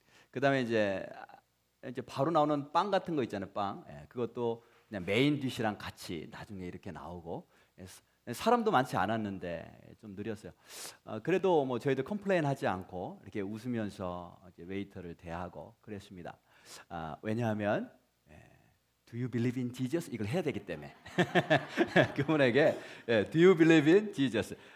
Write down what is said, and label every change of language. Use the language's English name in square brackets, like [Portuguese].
[Korean] 그다음에 이제 바로 나오는 빵 같은 거 있잖아요. 빵. 그것도 그냥 메인 디시랑 같이 나중에 이렇게 나오고 사람도 많지 않았는데 좀 느렸어요. 그래도 뭐 저희도 컴플레인하지 않고 이렇게 웃으면서 이제 웨이터를 대하고 그랬습니다. 왜냐하면 [English] Do you believe in Jesus? [Korean] 이걸 해야 되기 때문에 그분에게 [English] Do you believe in Jesus?